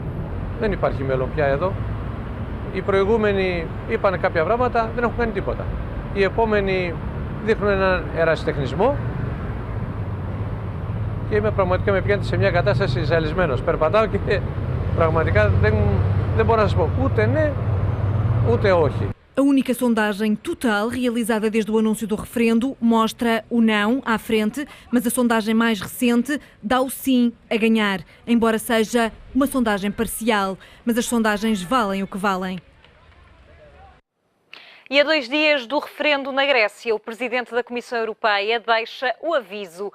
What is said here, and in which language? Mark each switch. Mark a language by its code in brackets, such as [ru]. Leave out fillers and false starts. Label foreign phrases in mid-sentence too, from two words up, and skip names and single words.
[el] Δεν υπάρχει μέλλον πια εδώ. Οι προηγούμενοι είπαν κάποια πράγματα, δεν έχουν κάνει τίποτα. Οι επόμενοι δείχνουν έναν ερασιτεχνισμό και είμαι πραγματικά με πιάνει σε μια κατάσταση ζαλισμένος. Περπατάω και πραγματικά δεν μπορώ να σας πω ούτε ναι, ούτε όχι. [pt] A única sondagem total realizada desde o anúncio do referendo mostra o não à frente, mas a sondagem mais recente dá o sim a ganhar, embora seja uma sondagem parcial. Mas as sondagens valem o que valem. E a 2 dias do referendo na Grécia, o presidente da Comissão Europeia deixa o aviso.